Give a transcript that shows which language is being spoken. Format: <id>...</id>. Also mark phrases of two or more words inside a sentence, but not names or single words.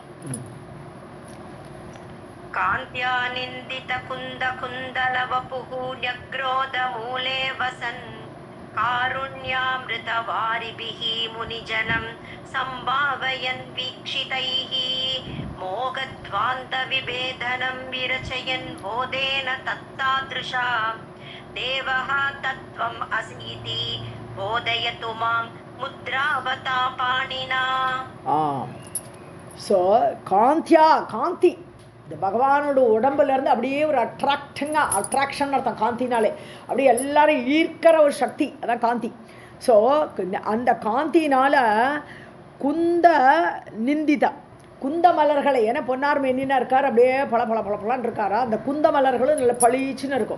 <sa>कान्त्या निन्दितकुन्दकुन्दलवपुः न्यग्रोधमूले वसन् कारुण्यामृतवारिभिः मुनिजनं सम्भावयन् वीक्षितैः मोहध्वान्तविभेदनं विरचयन् बोधेन तत्तादृशा देवः तत्त्वम् असीति बोधयतु मां मुद्रावता पाणिना.</sa> <ta>ஸோ காந்தி இந்த பகவானோட உடம்புலேருந்து அப்படியே ஒரு அட்ராக்ஷன் அர்த்தம். காந்தினாலே அப்படியே எல்லாரும் ஈர்க்கிற ஒரு சக்தி, அதான் காந்தி. ஸோ அந்த காந்தினால்</ta> <sa>कुन्द निन्दिता</sa> <ta>குந்த மலர்களை, ஏன்னா பொன்னார் மென்னினா இருக்கார், அப்படியே பல பல பல பலன்னு இருக்காரா, அந்த குந்த மலர்களும் நல்ல பளிச்சுன்னு இருக்கும்.</ta>